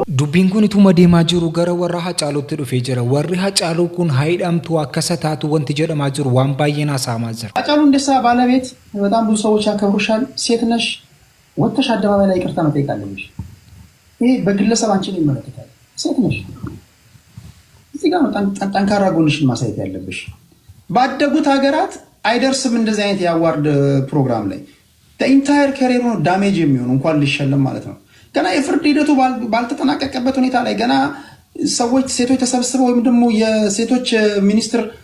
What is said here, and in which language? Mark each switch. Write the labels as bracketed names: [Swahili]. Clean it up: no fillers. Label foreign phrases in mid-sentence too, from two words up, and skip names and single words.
[Oromo] dubbiin kun ituma deemaa jiru gara warra Hacaaluutti dhufee jira. Warri Hacaaluu kun haidhamtu akkasa taatu wanti jedhamaa jiru waan baay'een haasa'amaa jira። [Amharic] ሃጫሉ ሁንዴሳ ባለቤት በጣም ብዙ ሰዎች ያከብሩሻል። ሴት ነሽ፣ ወጥተሽ አደባባይ ላይ ይቅርታ መጠየቅ አለብሽ። ይሄ በግለሰብ አንቺን ይመለከታል። ሴት ነሽ፣ እዚህ ጋር ነው ጠንካራ ጎንሽን ማሳየት ያለብሽ። ባደጉት ሀገራት አይደርስም እንደዚህ አይነት የአዋርድ ፕሮግራም ላይ [English] entire career [Amharic] ነው ዳሜጅ የሚሆን እንኳን ሊሸለም ማለት ነው። ገና የፍርድ ሂደቱ ባልተጠናቀቀበት ሁኔታ ላይ ገና ሰዎች ሴቶች ተሰብስበው ወይም ደግሞ የሴቶች ሚኒስትር